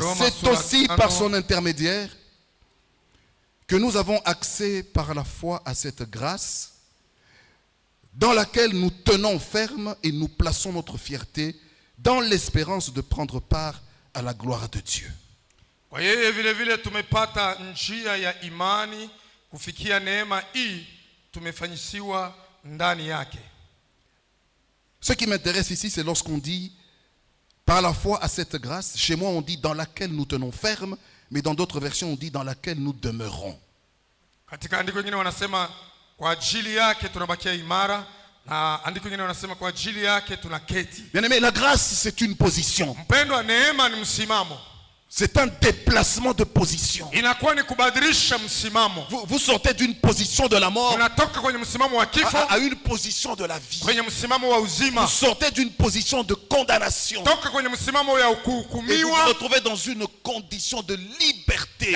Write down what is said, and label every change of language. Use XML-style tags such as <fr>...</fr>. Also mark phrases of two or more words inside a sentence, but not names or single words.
<fr>C'est aussi par son intermédiaire que nous avons accès par la foi à cette grâce dans laquelle nous tenons ferme et nous plaçons notre fierté dans l'espérance de prendre part à la gloire de Dieu.</fr> <sw>Kwa yeye vile vile tumepata njia ya imani kufikia neema hii tumefanyisiwa ndani yake.</sw> <fr>Ce qui m'intéresse ici, c'est lorsqu'on dit par la foi à cette grâce. Chez moi, on dit dans laquelle nous tenons ferme, mais dans d'autres versions, on dit dans laquelle nous demeurons.</fr> <sw>Katika andiko nyingine wanasema kwa ajili yake tunabakia imara, na andiko nyingine wanasema kwa ajili yake tunaketi.</sw> <fr>Bien-aimé, la grâce, c'est une position.</fr> <sw>Mpendwa, neema ni msimamo.</sw> <fr>C'est un déplacement de position. Vous sortez d'une position de la mort à une position de la vie. Vous sortez d'une position de condamnation et vous vous retrouvez dans une condition de liberté.</fr>